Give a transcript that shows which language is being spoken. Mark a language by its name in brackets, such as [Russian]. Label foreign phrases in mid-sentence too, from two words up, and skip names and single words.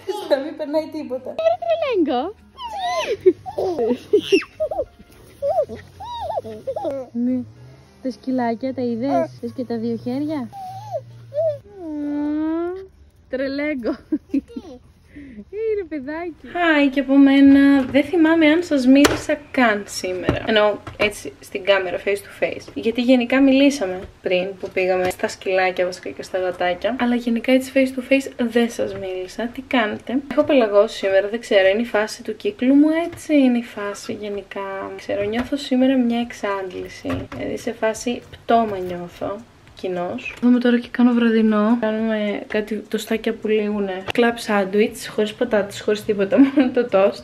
[Greek] Να μην περνάει τίποτα. Τρελέγκο! Ναι. Τα σκυλάκια τα είδες? Θες και τα δύο χέρια? Τρελέγκο! Είναι παιδάκι. Χάι και από μένα. Δεν θυμάμαι αν σας μίλησα καν σήμερα. Εννοώ έτσι στην κάμερα [English] face to face. [Greek] Γιατί γενικά μιλήσαμε πριν που πήγαμε στα σκυλάκια βασικά και στα γατάκια. Αλλά γενικά έτσι [English] face to face [Greek] δεν σας μίλησα. Τι κάνετε? Έχω πελαγώσει σήμερα, δεν ξέρω. Είναι η φάση του κύκλου μου, έτσι είναι η φάση γενικά. Ξέρω, νιώθω σήμερα μια εξάντληση. Δηλαδή σε φάση πτώμα νιώθω. Κοινός. Δούμε τώρα και κάνω βραδινό. Κάνουμε κάτι τοστάκια που λέγουνε [English] club sandwich, [Greek] χωρίς πατάτες, χωρίς τίποτα, μόνο το τόστ.